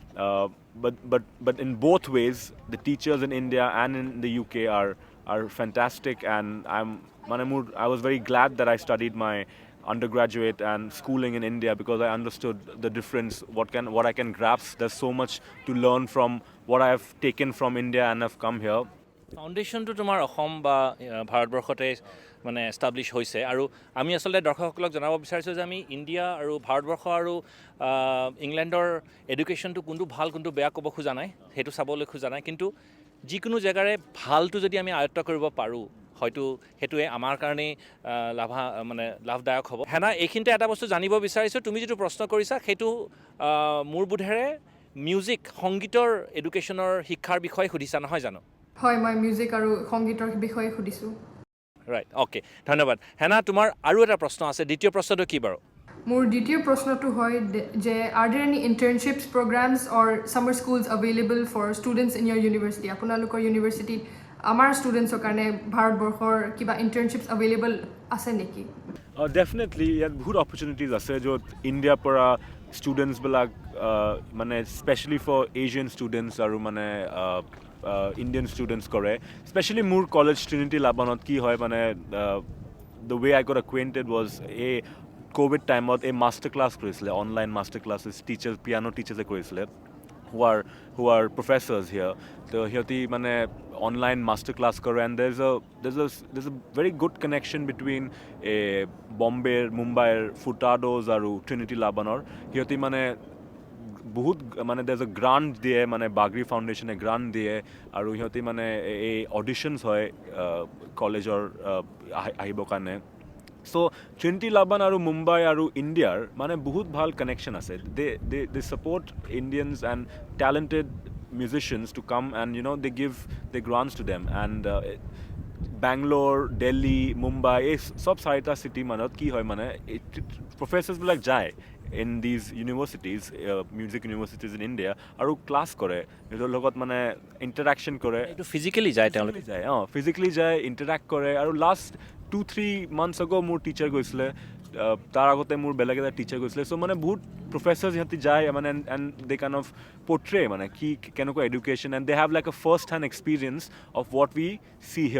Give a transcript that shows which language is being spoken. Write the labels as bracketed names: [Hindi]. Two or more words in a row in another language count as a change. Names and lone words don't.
[English] but in both ways the teachers in India and in the UK are fantastic, and I was very glad that I studied my undergraduate and schooling in India, because I understood the difference, what I can grasp. There's so much to learn from what I have taken from India and have come here. [Assamese] ফাউণ্ডেশ্যনটো তোমাৰ অসম বা ভাৰতবৰ্ষতে এষ্টাব্লিছ হৈছে, আৰু আমি আচলতে দৰ্শকসকলক জনাব বিচাৰিছোঁ যে আমি ইণ্ডিয়া আৰু ভাৰতবৰ্ষ আৰু ইংলেণ্ডৰ এডুকেশ্যনটো কোনটো ভাল কোনটো বেয়া ক'ব খোজা নাই, সেইটো চাবলৈ খোজা নাই, কিন্তু যিকোনো জেগাৰে ভালটো যদি আমি আয়ত্ব কৰিব পাৰোঁ, হয়তো সেইটোৱে আমাৰ কাৰণেই লাভদায়ক হ'ব. হেনা, এইখিনিতে এটা বস্তু জানিব বিচাৰিছোঁ, তুমি যিটো প্ৰশ্ন কৰিছা সেইটো মোৰ বোধেৰে মিউজিক, সংগীতৰ এডুকেশ্যনৰ শিক্ষাৰ বিষয়ে সুধিছা নহয় জানো? হয়, মই মিউজিক আৰু সংগীতৰ বিষয়ে সুধিছোঁ। [English] right, okay, [Assamese] ধন্যবাদ। হেনা, তোমাৰ আৰু এটা প্ৰশ্ন আছে, দ্বিতীয় প্ৰশ্নটো কি বাৰু? মোৰ দ্বিতীয় প্ৰশ্নটো হয় যে [English] are there any internships programs or summer schools available for students in your university? [Assamese] আপোনালোকৰ ইউনিভাৰ্চিটিত আমাৰ ষ্টুডেণ্টছৰ কাৰণে ভাৰতবৰ্ষৰ কিবা [English] internships available [Assamese] আছে নেকি? ডেফিনেটলি ইয়াত বহুত অপৰচুনিটিজ আছে, য'ত ইণ্ডিয়াৰ পৰা ষ্টুডেণ্টছবিলাক [English] specially for Asian students [Assamese] আৰু [English] Indian students [Assamese] কৰে. স্পেচিয়েলি মোৰ কলেজ ট্ৰিনিটি লাবানত কি হয়, [English] the way I got acquainted was [Assamese] এই [English] COVID time [Assamese] এই [English] master class [Assamese] কৰিছিলে, [English] online master classes teachers, piano teachers [Assamese] কৰিছিলে, [English] who are professors here. So সিহঁতি online master class কৰে, and there's a very good connection between Bombay, Mumbai, Furtados আৰু Trinity Labanor. [Assamese] সিহঁতি বহুত [English] there's a grant [Assamese] দিয়ে, বাগৰি ফাউণ্ডেশ্যনে গ্ৰাণ্ট দিয়ে, আৰু সিহঁতি এই অডিশ্যনছ হয় কলেজৰ আহিবৰ কাৰণে. So Trinity Laban আৰু মুম্বাই আৰু ইণ্ডিয়াৰ বহুত ভাল কানেকশ্যন আছে. [English] They support Indians and talented musicians to come, and they give the grants to them, and Bangalore, Delhi, Mumbai, [Assamese] এই সব চাৰিটা চিটি কি হয় প্ৰফেচাৰ্ছবিলাক যায় [English] in these universities, music universities in India, [Assamese] আৰু ক্লাছ কৰে, নিজৰ লগত ইণ্টাৰেকশ্যন কৰে, এইটো ফিজিকেলি যায়, তেওঁলোকে যায় ফিজিকেলি যায়, ইণ্টাৰেক্ট কৰে. আৰু [English] last 2-3 months ago [Assamese] মোৰ টিচাৰ গৈছিলে, তাৰ আগতে মোৰ বেলেগ এটা টিচাৰ গৈছিলে. [English] চ' [Assamese] বহুত প্ৰফেচাৰ্ছ সিহঁতি যায়, [English] and they kind of portray [Assamese] কি কেনেকুৱা এডুকেশ্যন, [English] and they have like a first hand experience of what we see here.